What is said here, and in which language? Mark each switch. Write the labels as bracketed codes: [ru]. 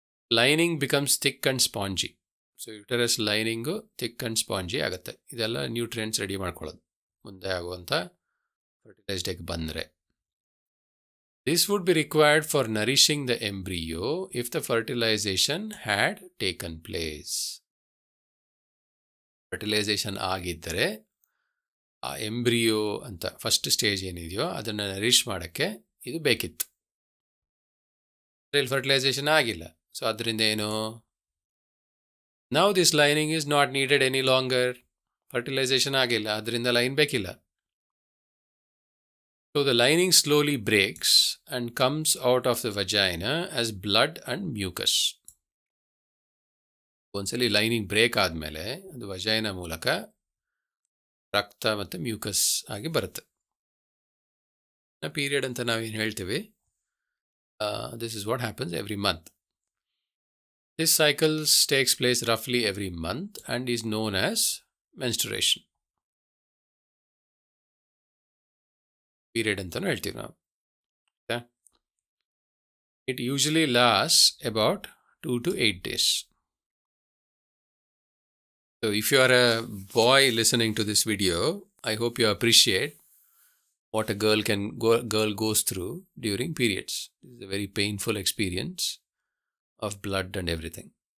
[en] Lining becomes thick and spongy. So uterus lining thick and spongy ಆಗುತ್ತೆ. [kn] ಇದೆಲ್ಲ nutrients ready ಮಾಡ್ಕೊಳ್ಳೋದು ಮುಂದೆ ಆಗುವಂಥ ಫರ್ಟಿಲೈಸ್ಡ್ ಎಗ್ ಬಂದರೆ. [en] This would be required for nourishing the embryo if the fertilization had taken place. [kn] Fertilisation ಆಗಿದ್ದರೆ ಆ embryo ಅಂತ first stage ಏನಿದೆಯೋ ಅದನ್ನು ನರಿಷ್ ಮಾಡೋಕ್ಕೆ ಇದು ಬೇಕಿತ್ತು. ಇಲ್ಲಿ ಫರ್ಟಿಲೈಸೇಷನ್ ಆಗಿಲ್ಲ. ಸೊ ಅದರಿಂದ ಏನು? [en] Now this lining is not needed any longer. [kn] Fertilisation ಆಗಿಲ್ಲ, ಅದರಿಂದ ಲೈನ್ ಬೇಕಿಲ್ಲ. [en] So the lining slowly breaks and comes out of the vagina as blood and mucus. [kn] ಒಂದ್ಸಲಿ ಲೈನಿಂಗ್ ಬ್ರೇಕ್ ಆದಮೇಲೆ ಅದು ವಜೈನಾ ಮೂಲಕ ರಕ್ತ ಮತ್ತು ಮ್ಯೂಕಸ್ ಆಗಿ ಬರುತ್ತೆ. ಪೀರಿಯಡ್ ಅಂತ ನಾವೇನು ಹೇಳ್ತೀವಿ, [en] This is what happens every month. This cycles takes place ರಫ್ಲಿ every month and is known as ಮೆನ್ಸ್ಟ್ರುರೇಷನ್. [kn] Period ಅಂತಲೂ ಹೇಳ್ತೀವಿ ನಾವು. [en] It usually last about 2 to 8 days. So if you are a boy listening to this video, I hope you appreciate what a girl goes through during periods. This is a very painful experience of blood and everything.